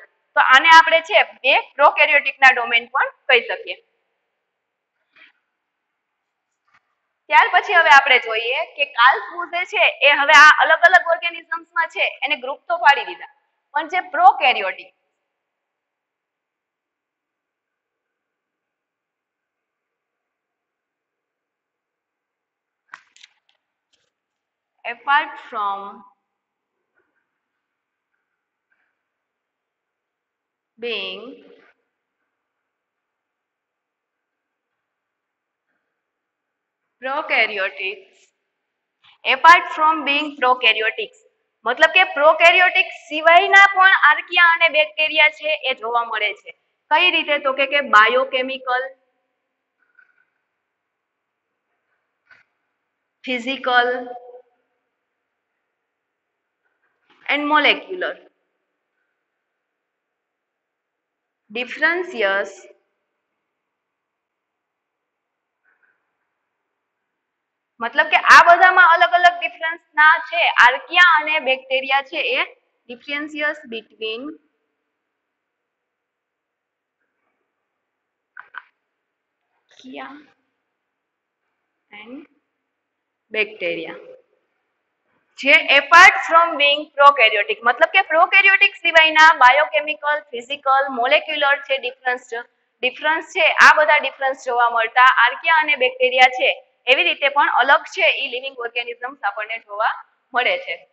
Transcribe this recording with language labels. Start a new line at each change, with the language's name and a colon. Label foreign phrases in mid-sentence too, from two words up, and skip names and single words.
Gujarati: તો આને આપણે છે બે પ્રોકેરિયોટિક ના ડોમેન પણ કહી શકીએ. ત્યાર પછી હવે આપણે જોઈએ કે કાર્લ છે એ હવે આ અલગ અલગ ઓર્ગેનિઝમ્સમાં છે એને ગ્રુપ તો પાડી દીધા, પણ જે પ્રોકેરિયોટિક
English: apart from being prokaryotics, apart from being prokaryotics
Gujarati: મતલબ કે પ્રોકેરિયોટિક સિવાયના પણ આર્કિયા અને બેક્ટેરિયા છે એ જોવા મળે છે. કઈ રીતે તો કે
English: biochemical, physical and molecular differences
Gujarati: મતલબ કે આ બધામાં અલગ અલગ ડિફરન્સ ના છે આર્કિયા અને બેક્ટેરિયા છે એ
English: differences between archaea and bacteria
Gujarati: જે
English: apart from being prokaryotic
Gujarati: મતલબ કે પ્રોકેરિયોટિક સિવાયના
English: biochemical, physical, molecular
Gujarati: છે ડિફરન્સ છે આ બધા ડિફરન્સ જોવા મળતા આર્કિયા અને બેક્ટેરિયા છે એવી રીતે પણ અલગ છે એ
English: living organisms
Gujarati: આપણને જોવા મળે છે.